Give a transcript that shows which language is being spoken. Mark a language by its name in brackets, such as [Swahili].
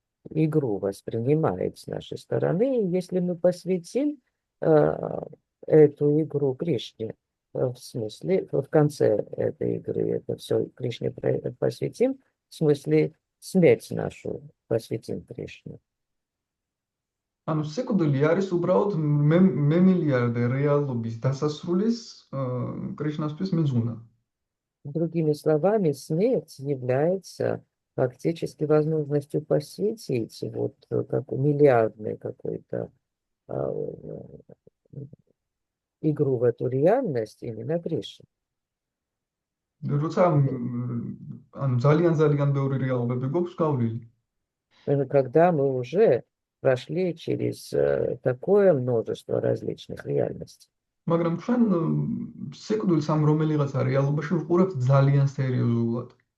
[Russian] игру воспринимает с нашей стороны, и если мы посвятим эту игру Кришне, в смысле, в конце этой игры это все Кришне посвятим, в смысле смерть нашу посвятим Кришне. [Georgian] ანუ სიკვდილი არის უბრალოდ მემილიარდე რეალობის დასასრულის კრიშნასთვის მიძღვნა. [Russian] Другими словами, смерть является фактически возможностью посвятить вот как миллиардный какой-то а, игру в эту реальность именно Кришне. [Georgian] როცა ანუ ძალიან ბევრი რეალობები გვაქვს გავლილი. [Russian] Когда мы уже прошли через такое множество различных реальностей. [Georgian] მაგრამ ჩვენ სიკვდილს ამ რომელიღაცა რეალობაში ვყურებთ ძალიან სერიოზულად.